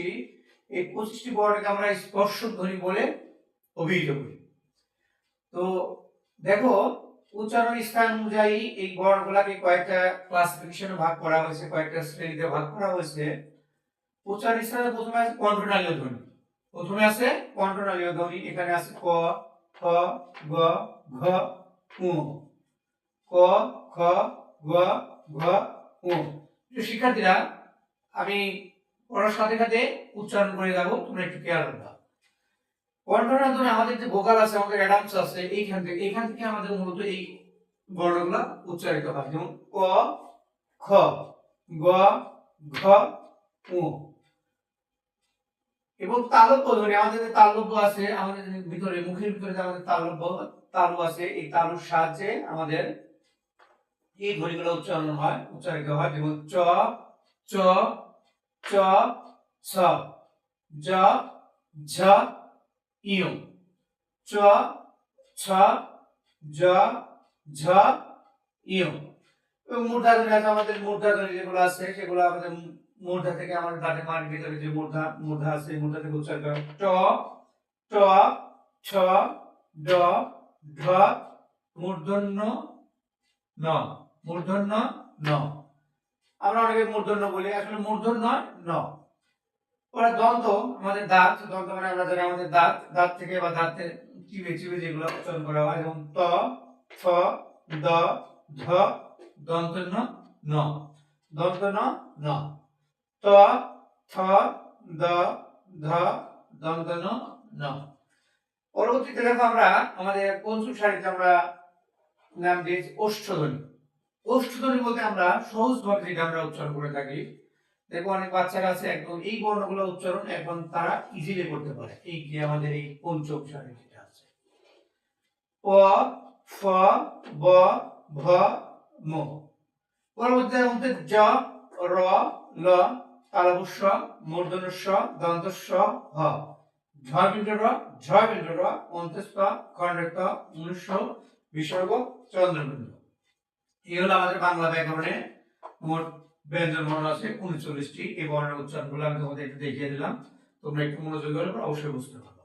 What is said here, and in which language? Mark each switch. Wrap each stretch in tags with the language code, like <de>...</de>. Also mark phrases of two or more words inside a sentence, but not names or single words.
<bn>এই 25টি বর্ণকে আমরা স্পর্শক ধ্বনি বলে অভিহিত করি। তো দেখো উচ্চারণ স্থান অনুযায়ী এই বর্ণগুলোকে কয়েকটা ক্লাসিফিকেশনে ভাগ করা হয়েছে, কয়েকটা শ্রেণীতে ভাগ করা হয়েছে। উচ্চারণ স্থানে প্রথমে আছে কণ্ঠনালীয় ধ্বনি। প্রথমে আছে কণ্ঠনালীয় ধ্বনি। এখানে আছে ক, খ, গ, ঘ, উ। ক, খ, গ, ঘ, উ। শিক্ষার্থীরা, আমি পড়ার সাথে সাথে উচ্চারণ করে যাব, তোমরা একটু খেয়াল রাখবা। কণ্ঠনালীয় ধ্বনি আমাদের যে ভোকাল আছে, আমাদের অ্যাডামস আছে, এইখান থেকে আমাদের মূলত এই বর্ণগুলো উচ্চারিত হয়। যেমন ক, খ, গ, ঘ, উ। এবং তালব্য ধ্বনি, আমাদের যে তালব্য আছে, আমাদের ভিতরে মুখের ভিতরে যে আমাদের তালু আছে, এই তালুর সাহায্যে আমাদের এই ধ্বনিগুলো উচ্চারিত হয়। যেমন চ, চ, চ, ছ, জ, ঝ, ইউ। চ, ছ, জ, ঝ, ইয়। এবং মূর্ধন্য আছে আমাদের মূর্ধন্য যেগুলো আছে সেগুলো আমাদের মূর্ধা থেকে আমাদের দাঁতের মাড়ির ভিতরে যে মূর্ধা আছে মূর্ধা থেকে উচ্চারণ করা ট ট ছ ড ঢ মূর্ধন্য ন মূর্ধন্য ন। আমরা অনেকে মূর্ধন্য বলি, আসলে মূর্ধন্য ন। ওরা দন্ত আমাদের দাঁত, দন্ত মানে আমরা জানি আমাদের দাঁত, দাঁত থেকে বা দাঁতে চিবে চিবে যেগুলো উচ্চারণ করা হয়, যেমন ত থ দ ধ দন্তন্য ন দন্তন্য ন ত থ দ ধ দন্তন্য ন। পরবর্তীতে দেখো আমরা আমাদের পঞ্চম সারিতে আমরা নাম দিয়েছি ওষ্ঠধ্বনি। ওষ্ঠধ্বনি বলতে আমরা সহজভাবে যেটা আমরা উচ্চারণ করে থাকি, দেখো অনেক বাচ্চারা আছে একদম এই বর্ণগুলো উচ্চারণ এখন তারা ইজিলি করতে পারে। এই যে আমাদের এই পঞ্চম সারি যেটা আছে প ফ ব ভ ম। পরবর্তীতে মধ্যে জ র ল তালবস্য মূর্ধন্য ষ দন্তস্ব হ ঝ বিন্দু র ঝ বিন্দু র অন্তস্থ খণ্ডস্থ মনুষ্য বিসর্গ চন্দ্রবিন্দু। এই হলো আমাদের বাংলা ব্যাকরণে মোট ব্যঞ্জন বর্ণ আছে 39টি। এই বর্ণের উচ্চারণগুলো আমি তোমাদের একটু দেখিয়ে দিলাম, তোমরা একটু মনোযোগ হলে অবশ্যই বুঝতে পারবে।</bn>